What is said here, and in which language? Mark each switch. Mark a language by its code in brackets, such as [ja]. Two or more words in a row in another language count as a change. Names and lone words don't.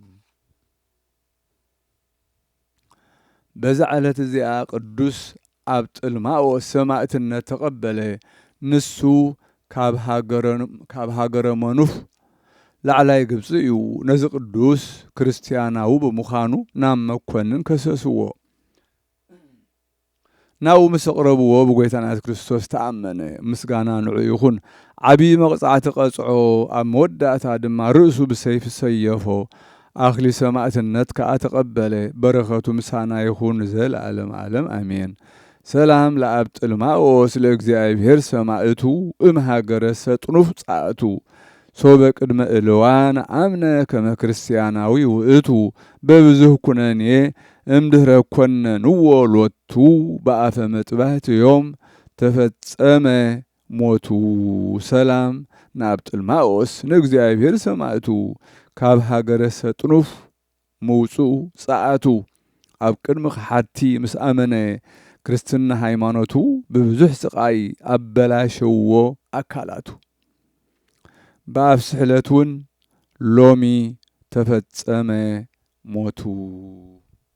[ti] በዛ ዕለት እዚኣ ቅዱስ ኣብ ጥልማዎስ ሰማዕትነት ተቐበለ። ንሱ ካብ ሃገረ መኑፍ ላዕላይ ግብፂ እዩ። ነዚ ቅዱስ ክርስቲያናዊ ብምዃኑ ናብ መኮንን ከሰስዎ። ናብኡ ምስ ኣቕረብዎ ብጎይታና ኢየሱስ ክርስቶስ ተኣመነ። ምስጋና ንዑ ይኹን። ዓብዪ መቕጻዕቲ ቀጽዖ። ኣብ መወዳእታ ድማ ርእሱ ብሰይፊ ሰየፎ። ኣኽሊ ሰማዕትነት ከዓ ተቐበለ። በረኸቱ ምሳና ይኹን ዘለዓለም ዓለም አሜን። [gez] ሰላም ለአብ ጥልማዎስ ለእግዚአብሔር ሰማዕቱ እምሃገረ ሰጥኑፍ ጻእቱ ሶበ ቅድመ እልዋን አምነ ከመ ክርስቲያናዊ ውእቱ በብዙህ ኩነኔ እምድኅረ ኮነንዎ ሎቱ በአፈ መጥባሕት ዮም ተፈጸመ ሞቱ [ti] ሰላም ናብ ጥልማኦስ ንእግዚአብሔር ሰማዕቱ ካብ ሃገረ ሰጥኑፍ ምውፁኡ ጸኣቱ ኣብ ቅድሚ ሓቲ ምስ ኣመነ ክርስትና ሃይማኖቱ ብብዙሕ ስቃይ ኣበላሸዎ ኣካላቱ በኣብ ስሕለት እውን ሎሚ ተፈጸመ ሞቱ